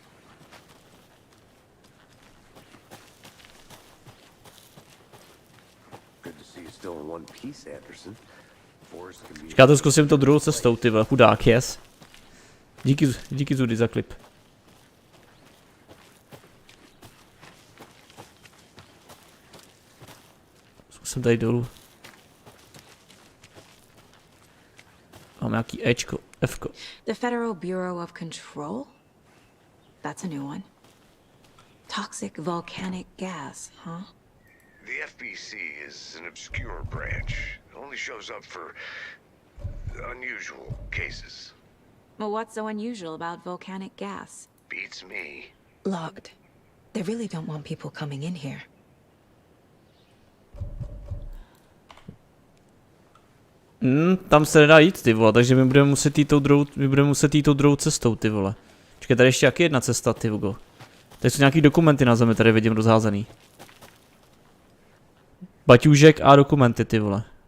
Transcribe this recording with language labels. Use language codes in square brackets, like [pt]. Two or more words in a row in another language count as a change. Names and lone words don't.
[cs] Říkáte, zkusím to druhou cestou, ty vole, chudák, yes. Díky Zudy za klip. Zkusím tady dolů. Mám nějaký Ečko, Fko. [en] The Federal Bureau of Control? That's a new one. Toxic volcanic gas, huh? The FBC is an obscure branch. It only shows up for unusual cases. Well, what's so unusual about volcanic gas? Beats me. Locked. They really don't want people coming in here. [cs] Tam se nedá jít, ty vole, takže my budeme muset jít tou druhou cestou, ty vole. Čekaj, tady ještě jaký jedna cesta, ty Hugo. Tady jsou nějaký dokumenty na zemi, tady vidím rozházený. Baťůžek a dokumenty, ty vole.